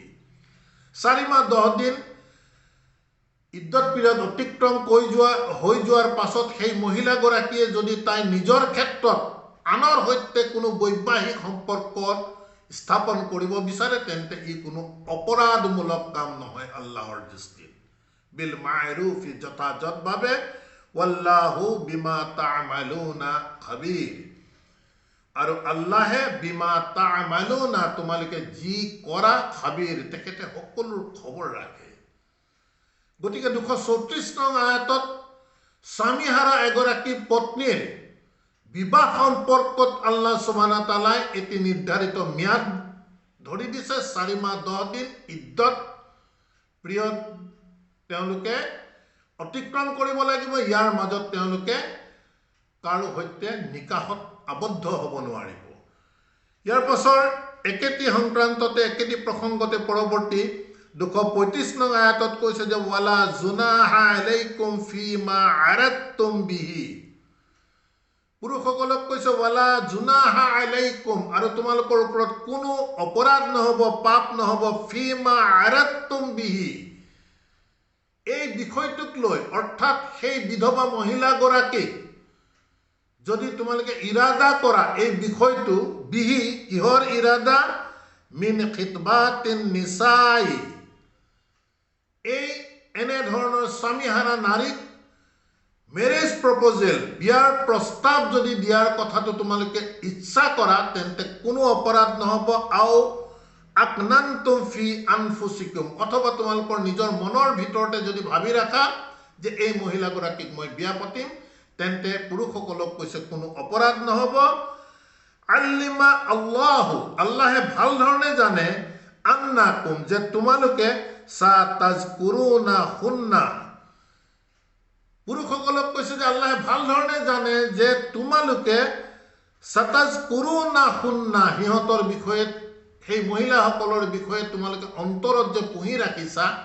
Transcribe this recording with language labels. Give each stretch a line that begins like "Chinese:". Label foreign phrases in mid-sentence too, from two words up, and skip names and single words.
Assamese: 4 মাহ 10 দিন ইদ্দত পিৰিয়ড অতিক্ৰম হৈ যোৱাৰ পাছত সেই মহিলাগৰাকীয়ে যদি তাই নিজৰ ক্ষেত্ৰত আনৰ সৈতে কোনো বৈবাহিক সম্পৰ্ক স্থাপন কৰিব বিচাৰে তেন্তে ই কোনো অপৰাধমূলক কাম নহয় আল্লাহৰ দৃষ্টিত।
Arabic: بالمعروف, যথাযথভাৱে, والله بما تعملون خبير,
Assamese: আৰু আল্লাহে
Arabic: بما تعملون,
Assamese: তোমালোকে যি কৰা, খাবীৰ, তেখেতে সকলোৰ খবৰ ৰাখে। গতিকে 234 নং আয়াতত স্বামীহাৰা এগৰাকী পত্নীৰ বিবাহ সম্পৰ্কত
Arabic: الله سبحانه وتعالى
Assamese: এটি নিৰ্ধাৰিত ম্যাদ ধৰি দিছে। 4 মাহ 10 দিন ইদ্দত পিৰিয়ড তেওঁলোকে অতিক্ৰম কৰিব লাগিব। ইয়াৰ মাজত তেওঁলোকে কাৰো সৈতে নিকাহত আবদ্ধ হ'ব নোৱাৰিব। ইয়াৰ পাছৰ একেটি সংক্ৰান্ততে একেটি প্ৰসংগতে পৰৱৰ্তী 235 নং আয়াতত কৈছে যে
Arabic: ولا جناح عليكم فيما عرضتم به,
Assamese: পুৰুষসকলক কৈছে
Arabic: ولا جناح عليكم,
Assamese: আৰু তোমালোকৰ ওপৰত কোনো অপৰাধ নহ'ব, পাপ নহ'ব,
Arabic: فيما عرضتم به,
Assamese: এই বিষয়টোক লৈ, অৰ্থাৎ সেই বিধৱা মহিলাগৰাকীক যদি তোমালোকে ইৰাদা কৰা এই বিষয়টো, বিহি, কিহৰ ইৰাদা,
Arabic: من خطبة النساء,
Assamese: এই এনেধৰণৰ স্বামীহাৰা নাৰীক
English: marriage proposal,
Assamese: বিয়াৰ প্ৰস্তাৱ যদি দিয়াৰ কথাটো তোমালোকে ইচ্ছা কৰা তেন্তে কোনো অপৰাধ নহ'ব।
Arabic: أو أكننتم في أنفسكم,
Assamese: অথবা তোমালোকৰ নিজৰ মনৰ ভিতৰতে যদি ভাবি ৰাখা যে এই মহিলাগৰাকীক মই বিয়া পাতিম, তেন্তে পুৰুষসকলক কৈছে কোনো অপৰাধ নহ'ব।
Arabic: علم الله,
Assamese: আল্লাহে ভাল ধৰণে জানে, আন্নাকুম, যে তোমালোকে
Arabic: ستذكرونهن,
Assamese: পুৰুষসকলক কৈছে যে আল্লাহে ভাল ধৰণে জানে যে তোমালোকে
Arabic: ستذكرونهن,
Assamese: সিহঁতৰ বিষয়ে, সেই মহিলাসকলৰ বিষয়ে তোমালোকে অন্তৰত যে পুহি ৰাখিছা